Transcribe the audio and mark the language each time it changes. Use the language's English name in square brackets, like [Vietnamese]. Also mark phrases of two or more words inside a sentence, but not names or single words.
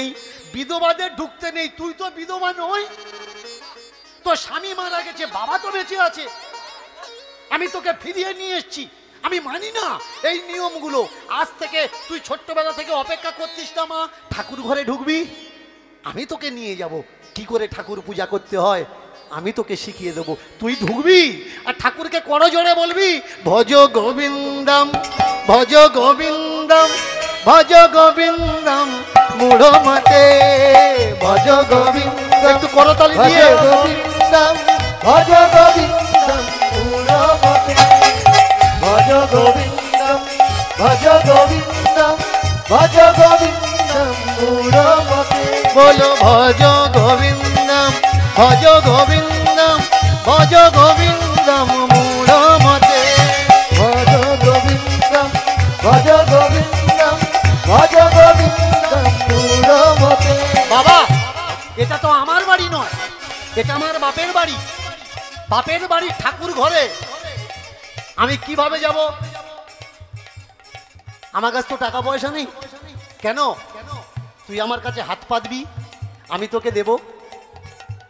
[Bangla] বিধবাদের ঢুকতে নেই, তুই তো বিধবা নই, তো স্বামী মারা গেছে, বাবা তো বেঁচে আছে, আমি তোকে ফিরিয়ে নিয়ে এসছি। আমি মানি না এই নিয়মগুলো। আজ থেকে তুই ছোট্টবেলা থেকে অপেক্ষা করতিস না মা ঠাকুর ঘরে ঢুকবি, আমি তোকে নিয়ে যাব, কি করে ঠাকুর পূজা করতে হয় আমি তোকে শিখিয়ে দেবো। তুই ঢুকবি আর ঠাকুরকে করজোড়ে বলবি, [Sanskrit] ভজ গোবিন্দম ভজ গোবিন্দম ভজ গোবিন্দম মূঢ় মতে, ভজ গোবিন্দম, [Bangla] একটু করতালি দিয়ে, [Sanskrit] গোবিন্দম ভজ গোবিন্দম মূঢ় মতে, ভজ গোবিন্দম ভজ গোবিন্দম ভজ গোবিন্দম মূঢ় মতে। বলো ভজ গোবিন্দম ভজ গোবিন্দম ভজ গোবিন্দম মূঢ় মতে, ভজ গোবিন্দম ভজ গোবিন্দম ভজ গোবিন্দম মূঢ় মতে। [Bangla] বাবা এটা তো আমার বাড়ি নয়, এটা আমার বাপের বাড়ি। বাপের বাড়ি ঠাকুর ঘরে আমি কিভাবে যাব? আমার কাছে তো টাকা পয়সা নেই। কেন? তুই আমার কাছে হাত পাতবি, আমি তোকে দেব।